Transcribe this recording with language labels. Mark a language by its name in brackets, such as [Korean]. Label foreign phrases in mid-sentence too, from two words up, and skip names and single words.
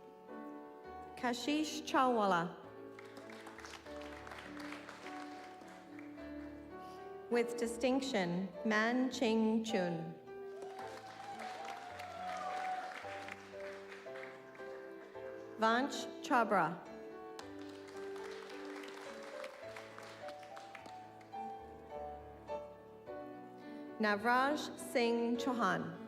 [English] Kashish Chawala. With distinction, Man Ching Chun. Vanch Chabra. Navraj Singh Chauhan.